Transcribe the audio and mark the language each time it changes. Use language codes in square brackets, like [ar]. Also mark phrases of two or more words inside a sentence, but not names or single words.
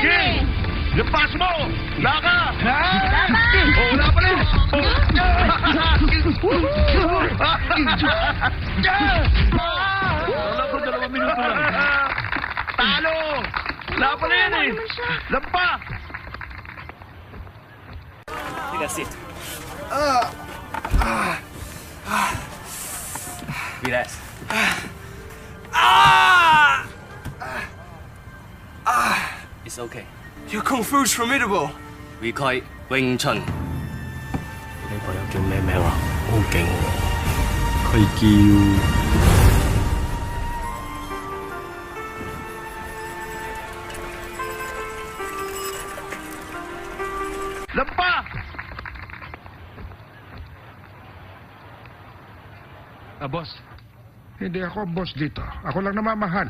[tl] Sige! Lampas mo! Laka! Laban! Oh, wala pa rin! Wala ko 2 minuto lang. Talo! Wala pa rin eh! Lampa! [en] That's it. Relax. It's okay. Your kung fu's formidable. We call it Wing Chun. [yue] 呢個又叫咩名啊？好勁喎！佢叫 [tl] Lampa! Boss. Hindi ako ang boss dito. Ako lang namamahala.